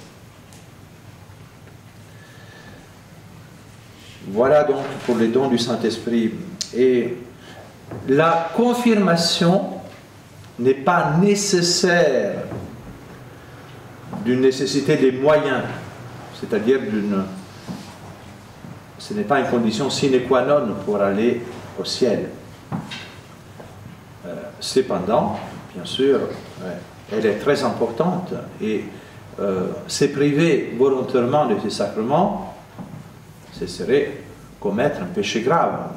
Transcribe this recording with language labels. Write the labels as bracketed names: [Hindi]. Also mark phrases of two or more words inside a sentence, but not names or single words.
[French] Voilà donc pour les dons du Saint-Esprit. Et la confirmation n'est pas nécessaire d'une nécessité des moyens, c'est-à-dire ce n'est pas une condition [Latin] sine qua non [French] pour aller au ciel. Cependant, bien sûr, elle est très importante et se priver volontairement de ces sacrements, ce serait commettre un péché grave.